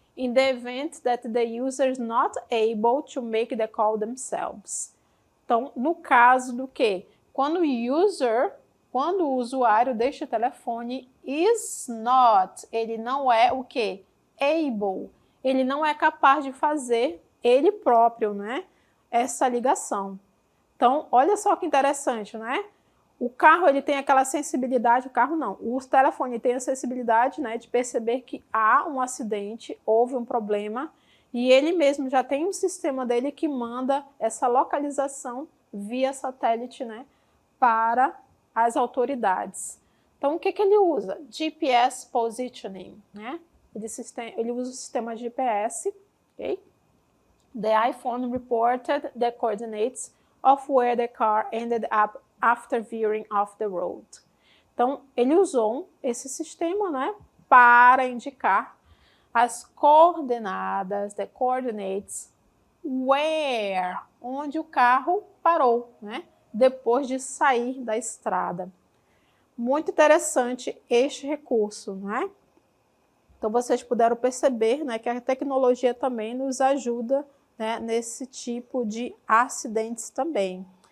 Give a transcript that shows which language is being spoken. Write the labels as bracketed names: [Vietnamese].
[English] In the event that the user is not able to make the call themselves. [Portuguese] Então, no caso do quê? Quando o usuário deste telefone [English] is not, [Portuguese] ele não é o quê? Able. Ele não é capaz de fazer ele próprio, né? Essa ligação. Então, olha só que interessante, né? O carro, ele tem aquela sensibilidade, o carro não, o telefone tem a sensibilidade, né, de perceber que há um acidente, houve um problema, e ele mesmo já tem um sistema dele que manda essa localização via satélite, né, para as autoridades. Então, o que ele usa? GPS Positioning, né? Ele usa o sistema GPS, ok? [English] The iPhone reported the coordinates of where the car ended up after veering off the road. [Portuguese] Então, ele usou esse sistema, né, para indicar as coordenadas, the coordinates, where, onde o carro parou, né, depois de sair da estrada. Muito interessante este recurso, né? Então, vocês puderam perceber, né, que a tecnologia também nos ajuda, né, nesse tipo de acidentes também.